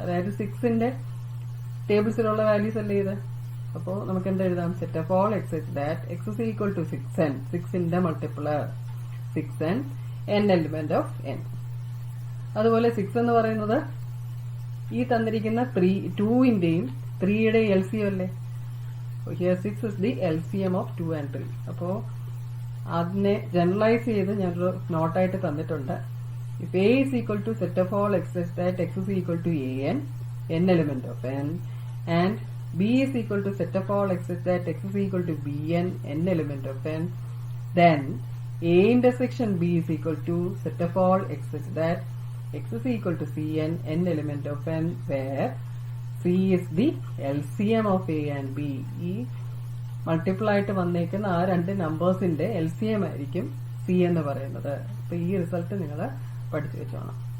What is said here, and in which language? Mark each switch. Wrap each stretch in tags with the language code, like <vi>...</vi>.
<ml>അതായത് 6ന്റെ ടേബിൾസിലുള്ള വാല്യൂസ് അല്ലേ ഇത്. അപ്പോ നമുക്ക് എന്താ എഴുതാം?</ml> <en>Set of all x that x is equal to 6n. 6ന്റെ multiplier 6n n element of n.</en> <ml>അതുപോലെ 6 എന്ന് പറയുന്നത് ഈ തന്നിരിക്കുന്ന 2ന്റെയും 3യുടെ LCM അല്ലേ.</ml> <en>Here 6 is the LCM of 2 and 3.</en> <ml>അപ്പോ അതിനെ ജനറലൈസ് ചെയ്ത് ഞാനൊരു നോട്ടായിട്ട് തന്നിട്ടുണ്ട്.</ml> <en>If A is equal to set of all x such that x is equal to an n element of n and B is equal to set of all x such that x is equal to Bn, n element of n, then A intersection B is equal to set of all x such that x is equal to Cn, n element of n, where C is the LCM of A and B.</en> <ml>ഈ multiple ആയിട്ട് വന്നേക്കുന്ന ആ രണ്ട് നമ്പേഴ്സിന്റെ LCM ആയിരിക്കും C എന്ന് പറയുന്നത്. അപ്പൊ ഈ റിസൾട്ട് നിങ്ങൾ പഠിച്ചു വെച്ചോണം.</ml>